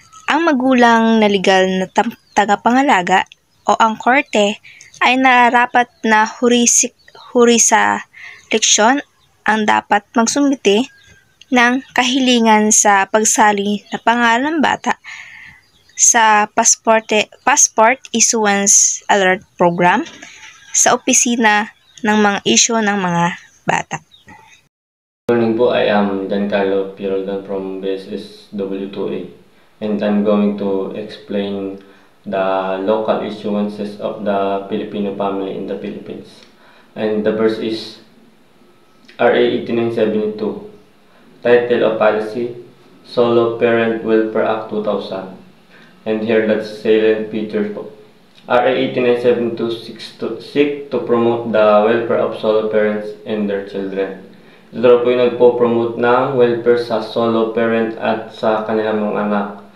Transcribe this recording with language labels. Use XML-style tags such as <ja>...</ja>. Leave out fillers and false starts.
<tl>Ang magulang na legal na tagapangalaga o ang korte ay nararapat na jurisdiksyon ang dapat magsumite ng kahilingan sa pagsali na pangalan ng bata sa Passport Issuance Alert Program sa opisina ng mga isyu ng mga bata.</tl> <en>Good morning po, I am Giancarlo Piroldan from BSS W2A, and I'm going to explain the local issuances of the Filipino family in the Philippines. And the first is RA 8972, Title of Policy, Solo Parent Welfare Act 2000. And here that's salient features po. RA 8972 seek to promote the welfare of solo parents and their children.</en> <tl>Ito daw po yung nagpo-promote ng welfare sa solo parent at sa kanilang mga anak.</tl>